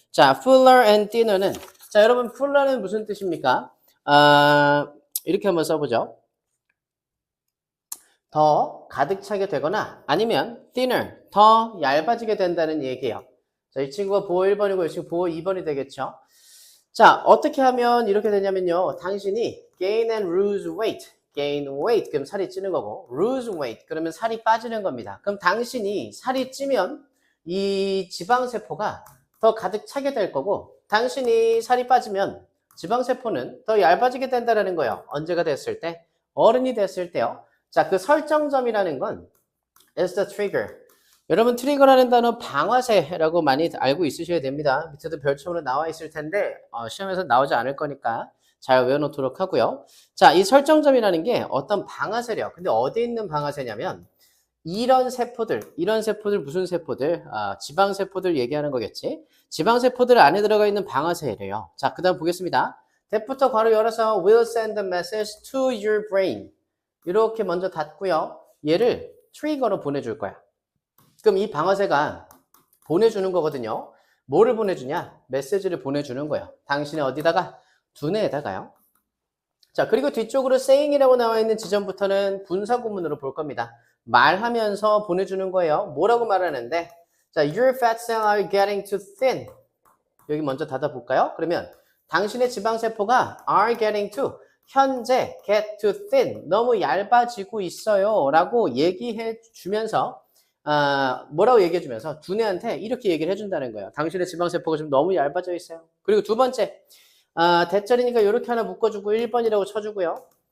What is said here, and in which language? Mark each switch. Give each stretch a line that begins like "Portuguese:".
Korean: 자,
English: fuller and thinner
Korean: 는 자, 여러분 fuller는 무슨 뜻입니까? 이렇게 한번 써보죠. 더 가득 차게 되거나 아니면 thinner, 더 얇아지게 된다는 얘기예요. 자, 이 친구가 보호 1번이고 이 친구 보호 2번이 되겠죠. 자, 어떻게 하면 이렇게 되냐면요. 당신이
English: gain and lose weight. gain weight,
Korean: 그럼 살이 찌는 거고
English: lose weight,
Korean: 그러면 살이 빠지는 겁니다. 그럼 당신이 살이 찌면 이 지방세포가 더 가득 차게 될 거고 당신이 살이 빠지면 지방세포는 더 얇아지게 된다는 거예요. 언제가 됐을 때? 어른이 됐을 때요. 자, 그 설정점이라는 건
English: is the trigger.
Korean: 여러분 트리거라는 단어 방아쇠라고 많이 알고 있으셔야 됩니다. 밑에도 별첨으로 나와 있을 텐데 시험에서 나오지 않을 거니까 잘 외워놓도록 하고요. 자, 이 설정점이라는 게 어떤 방아쇠래요. 근데 어디에 있는 방아쇠냐면 이런 세포들 무슨 세포들? 지방세포들 얘기하는 거겠지. 지방세포들 안에 들어가 있는 방아쇠래요. 자, 그 다음 보겠습니다. 대부터 괄호 열어서
English: will send a message to your brain.
Korean: 이렇게 먼저 닫고요. 얘를 트리거로 보내줄 거야. 그럼 이 방아쇠가 보내주는 거거든요. 뭐를 보내주냐? 메시지를 보내주는 거예요. 당신의 어디다가? 두뇌에다가요. 자, 그리고 뒤쪽으로 saying이라고 나와 있는 지점부터는 분사구문으로 볼 겁니다. 말하면서 보내주는 거예요. 뭐라고 말하는데?
English: 자, your fat cells are getting too thin.
Korean: 여기 먼저 닫아볼까요? 그러면 당신의 지방세포가
English: are getting to
Korean: 현재
English: get too thin
Korean: 너무 얇아지고 있어요 라고 얘기해 주면서 뭐라고 얘기해 주면서 두뇌한테 이렇게 얘기를 해준다는 거예요. 당신의 지방세포가 좀 너무 얇아져 있어요. 그리고 두 번째 대절이니까 이렇게 하나 묶어주고 1번이라고 쳐주고요.